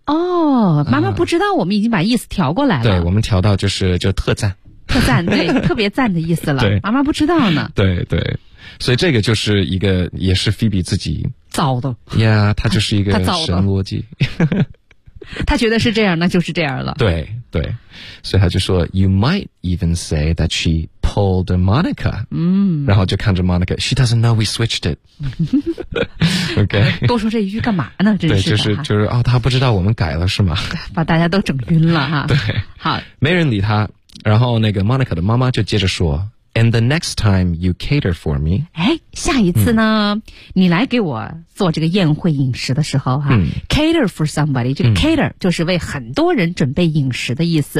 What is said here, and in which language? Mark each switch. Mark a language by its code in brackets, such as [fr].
[zh] 哦妈妈不知道我们已经把意思调过来了、对我们调到就特赞特赞对特别赞的意思了对妈妈不知道呢对对所以这个就是一个也是 Phoebe 自己造的呀、yeah, 他就是一个神逻辑他觉得是这样那就是这样了 [en] 对对所以他就说 You might even say that she pulled a Monica 然后就看着 Monica She doesn't know we switched it OK [zh] 多说这一句干嘛呢真是对就是哦，他不知道我们改了是吗把大家都整晕了哈对好没人理他然后那个 Monica 的妈妈就接着说 And the next time you cater for me 下一次呢你来给我做这个宴会饮食的时候哈、cater for somebody 这个 cater 就是为很多人准备饮食的意思